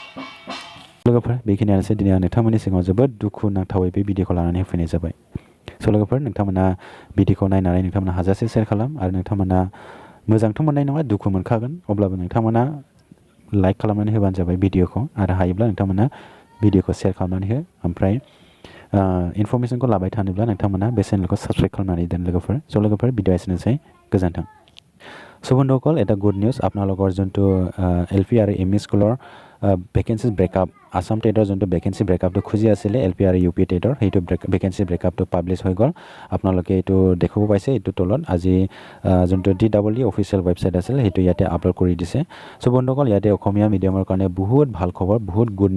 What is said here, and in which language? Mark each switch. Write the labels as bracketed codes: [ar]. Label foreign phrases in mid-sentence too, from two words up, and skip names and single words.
[brx] लोगोफोर बेखिनियानोसै दिनै आं नोंथांमोननि सिगाङाव जोबोद दुखु नांथावै बे भिडिअखौ लानानै होफैनाय जाबाय लोगोफोर नोंथांमोना भिडिअखौ नायनानै नोंथांमोना हाजासे शेयार खालाम आरो नोंथांमोना मोजांथ' मोननाय नङा दुखु मोनखागोन अब्लाबो नोंथांमोना लाइक खालामनानै होबानो जाबाय भिडिअखौ आरो हायोब्ला नोंथांमोना भिडिअखौ शेयार खालामनानै हो ओमफ्राय इनफरमेशनखौ लाबाय थानोब्ला नोंथांमोना बे चेनेलखौ साबस्क्राइब खालामनानै दोन लोगोफोर लोगोफोर भिडिअ एसेनोसै गोजोन्थों [as] বন্ধুসকল এটা [en] good news [as] আপোনালোকৰ যোনটো LP আৰু ME স্কুলৰ [en] vacancies breakup [as] আসাম টেটৰ যোনটো [en] vacancy breakup [as] খুজি আছিলে LP আৰু UP টেটৰ সেইটো ভেকেঞ্চি ব্ৰেকআপটো পাব্লিছ হৈ গ'ল আপোনালোকে এইটো দেখিব পাইছে এইটো তলত আজি যোনটো DEE [en] official website [as] আছিল সেইটো ইয়াতে আপলোড কৰি দিছে সো বন্ধুসকল ইয়াতে অসমীয়া মিডিয়ামৰ কাৰণে বহুত ভাল খবৰ বহুত গুড